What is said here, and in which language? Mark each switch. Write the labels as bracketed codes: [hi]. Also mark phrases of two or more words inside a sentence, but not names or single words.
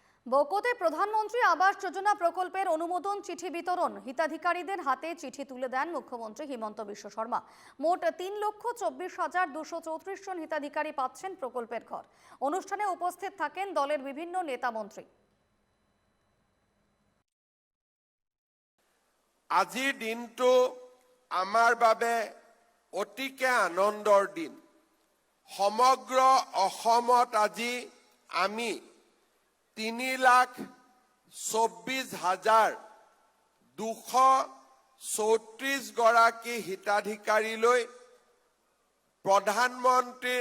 [bn] বকোতে প্রধানমন্ত্রী আবাস যোজনা প্রকল্পের অনুমোদন চিঠি বিতরণ। হিতাধিকারীদের হাতে চিঠি তুলে দেন মুখ্যমন্ত্রী হিমন্ত বিশ্ব শর্মা। মোট 3,24,234 জন হিতাধিকারী পাচ্ছেন প্রকল্পের ঘর। অনুষ্ঠানে উপস্থিত থাকেন দলের বিভিন্ন নেতা মন্ত্রী। [as] আজিৰ দিনটো আমাৰ বাবে অতিকে আনন্দৰ দিন। সমগ্ৰ অসমত আজি আমি 3,24,234 গৰাকী হিতাধিকাৰীলৈ প্ৰধানমন্ত্ৰীৰ